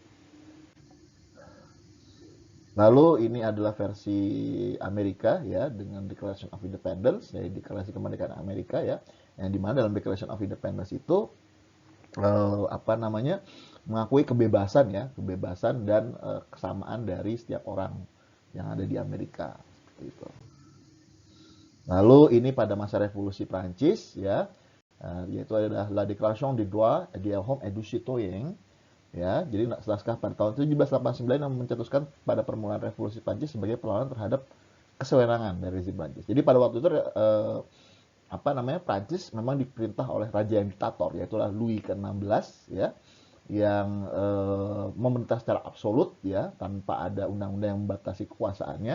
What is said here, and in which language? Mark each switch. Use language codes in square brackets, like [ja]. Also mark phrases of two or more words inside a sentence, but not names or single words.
[id] Lalu ini adalah versi Amerika ya dengan [en] Declaration of Independence [id] ya deklarasi kemerdekaan Amerika ya yang dimana dalam [en] Declaration of Independence [id] itu eh, apa namanya mengakui kebebasan ya kebebasan dan kesamaan dari setiap orang yang ada di Amerika seperti itu. Lalu ini pada masa revolusi Prancis ya yaitu adalah [fr] La Déclaration des droits de l'homme et du citoyen [id] ya jadi naskah pada tahun 1789 yang mencetuskan pada permulaan revolusi Prancis sebagai perlawanan terhadap kesewenangan dari rezim Prancis. Jadi pada waktu itu apa namanya, Prancis memang diperintah oleh raja yang diktator, yaitu Louis ke-16 ya, yang memerintah secara absolut ya, tanpa ada undang-undang yang membatasi kekuasaannya.